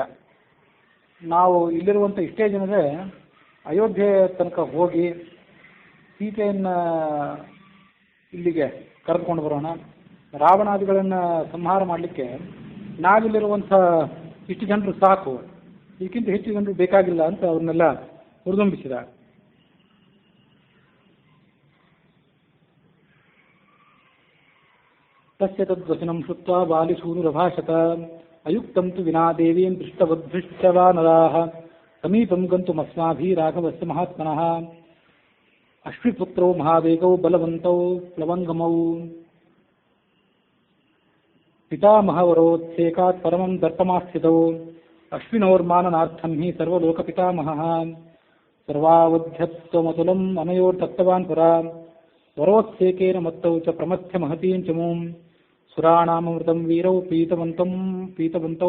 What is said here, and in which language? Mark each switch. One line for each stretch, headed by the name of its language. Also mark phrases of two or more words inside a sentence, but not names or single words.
Kannada: ನಾವು ಇಲ್ಲಿರುವಂಥ ಇಷ್ಟೇ ಜನರೇ ಅಯೋಧ್ಯೆ ತನಕ ಹೋಗಿ ಸೀತೆಯನ್ನು ಇಲ್ಲಿಗೆ ಕರೆದುಕೊಂಡು ಬರೋಣ, ರಾವಣಾದಿಗಳನ್ನು ಸಂಹಾರ ಮಾಡಲಿಕ್ಕೆ ನಾವಿಲ್ಲಿರುವಂಥ ಇಷ್ಟು ಜನರು ಸಾಕು, ಇದಕ್ಕಿಂತ ಹೆಚ್ಚು ಜನರು ಬೇಕಾಗಿಲ್ಲ ಅಂತ ಅವ್ರನ್ನೆಲ್ಲ ಹುರಿದುಂಬಿಸಿದ.
Sanskrit: ತಸ್ಯ ತದ್ವಚನಂ ಶ್ರುತ್ವಾ ಬಾಲಿಶೂನುರಭಾಷತ ಅಯುಕ್ತಂ ತು ವಿನಾ ದೇವೀಂ ದೃಷ್ಟವಾನರಾಃ ಸಮೀಪಂ ಗಂತುಮಸ್ಮಾಭಿಃ ರಾಘವಸ್ಯ ಮಹಾತ್ಮನಃ ಅಶ್ವಿಪುತ್ರೌ ಮಹಾವೇಗೌ ಬಲವಂತೌ ಪ್ಲವಂಗಮೌ ಪಿತಾಮಹವರೋತ್ಸೇಕಾತ್ ಪರಮಂ ದರ್ಪಮಾಸ್ಥಿತೌ ಅಶ್ವಿನೋರ್ಮಾನನಾರ್ಥಂ ಹಿ ಸರ್ವಲೋಕಪಿತಾಮಹಃ ಸರ್ವಾವಧ್ಯತ್ವಮತುಲಂ ಅನಯೋರ್ತತ್ತವಾನ್ ಪುರಾ ವರೋತ್ಸೇಕೇನ ಮತ್ತೌ ಚ ಪ್ರಮಥ್ಯ ಮಹತೀಂ ಚಮೂಂ ಸುರಾಣಾಮೃತಂ ವೀರೌ ಪೀತವಂತೌ